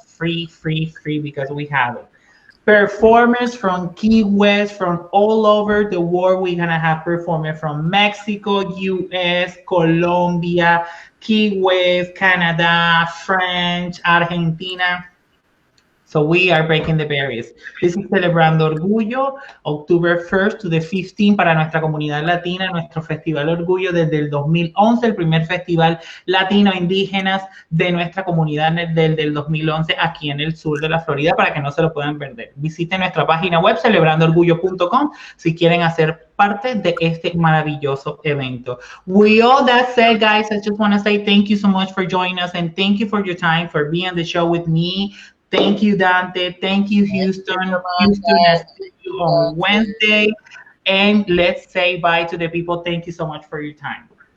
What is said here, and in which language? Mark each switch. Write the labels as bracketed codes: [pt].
[en] Free, free, free because we have it. Performers from Key West, from all over the world. We're gonna have performers from Mexico, US, Colombia, Key West, Canada, French, Argentina. So we are breaking the barriers. This is Celebrando Orgullo, October 1st to the 15th [es] para nuestra comunidad latina, nuestro Festival Orgullo desde el 2011, el primer festival latino indígenas de nuestra comunidad desde el 2011 aquí en el sur de la Florida para que no se lo puedan perder. Visiten nuestra página web celebrandoorgullo.com si quieren hacer parte de este maravilloso evento. [en] With all that said, guys, I just want to say thank you so much for joining us and thank you for your time, for being on the show with me. Thank you, Dante. Thank you, Houston. Houston, I'll see you on Wednesday. And let's say bye to the people. Thank you so much for your time.